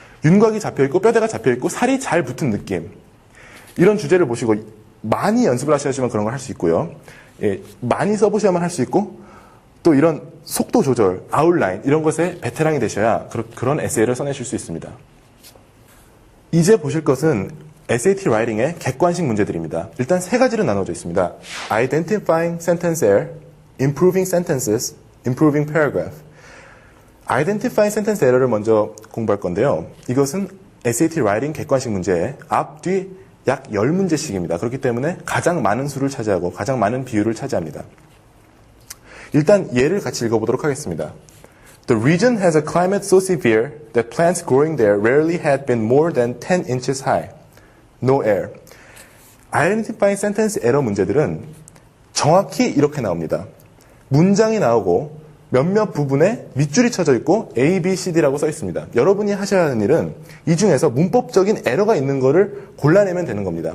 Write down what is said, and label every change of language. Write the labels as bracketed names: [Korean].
[Korean] 윤곽이 잡혀있고 뼈대가 잡혀있고 살이 잘 붙은 느낌. 이런 주제를 보시고 많이 연습을 하셔야지만 그런 걸 할 수 있고요. 예, 많이 써보셔야만 할 수 있고 또 이런 속도 조절, 아웃라인 이런 것에 베테랑이 되셔야 그런 에세이를 써내실 수 있습니다. 이제 보실 것은 SAT 라이팅의 객관식 문제들입니다. 일단 세 가지로 나눠져 있습니다. [English] Identifying sentence error, Improving sentences, Improving paragraph. [Korean] Identifying sentence error를 먼저 공부할 건데요. 이것은 SAT 라이팅 객관식 문제의 앞, 뒤 약 10문제씩입니다. 그렇기 때문에 가장 많은 수를 차지하고 가장 많은 비율을 차지합니다. 일단 예를 같이 읽어보도록 하겠습니다. [English] The region has a climate so severe that plants growing there rarely had been more than 10 inches high. No air. [Korean] Identifying sentence error 문제들은 정확히 이렇게 나옵니다. 문장이 나오고 몇몇 부분에 밑줄이 쳐져 있고 A, B, C, D라고 써 있습니다. 여러분이 하셔야 하는 일은 이 중에서 문법적인 에러가 있는 거를 골라내면 되는 겁니다.